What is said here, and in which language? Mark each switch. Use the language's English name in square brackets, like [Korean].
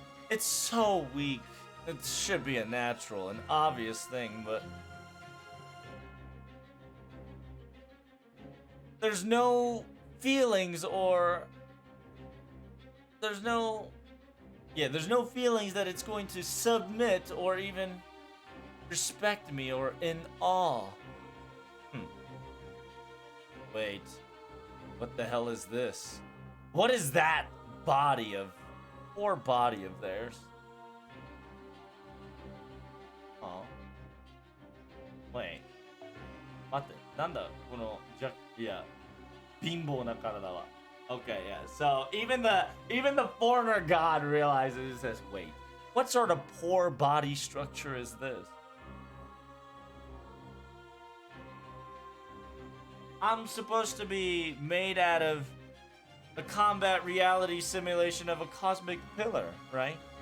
[English] It's so weak. It should be a natural, an obvious thing, but there's no feelings or there's no there's no feelings that it's going to submit or even respect me or in awe. Wait, what the hell is this? What is that body of poor body of theirs? Oh, wait, [Japanese] 待って、なんだこの貧乏な体は。 [English] Okay, yeah. So even the foreigner god realizes this. Wait, what sort of poor body structure is this? I'm supposed to be made out of a combat reality simulation of a cosmic pillar, right?